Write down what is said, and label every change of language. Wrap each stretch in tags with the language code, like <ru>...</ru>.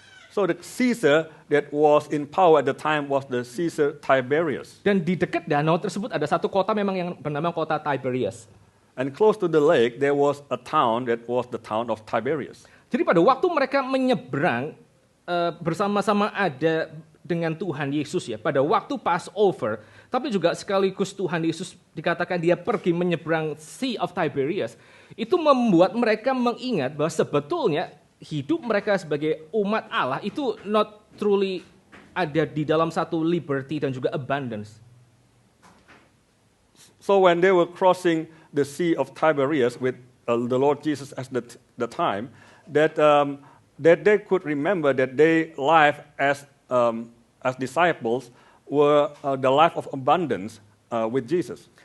<en>So the Caesar that was in power at the time was the Caesar Tiberius.</en> <id>Dan di dekat danau tersebut ada satu kota memang yang bernama kota Tiberias.</id> <en>And close to the lake there was a town that was the town of Tiberias.</en> <id>Jadi pada waktu mereka menyeberang bersama-sama ada dengan Tuhan Yesus ya, pada waktu Passover, tapi juga sekaligus Tuhan Yesus dikatakan dia pergi menyeberang Sea of Tiberias, itu membuat mereka mengingat bahwa sebetulnya hidup mereka sebagai umat Allah itu</id> <en>not truly</en> <id>ada di dalam satu liberty dan juga abundance.</id> <en>So when they were crossing the Sea of Tiberias with the Lord Jesus as the time, that they could remember that their life as disciples were the life of abundance with Jesus.</en>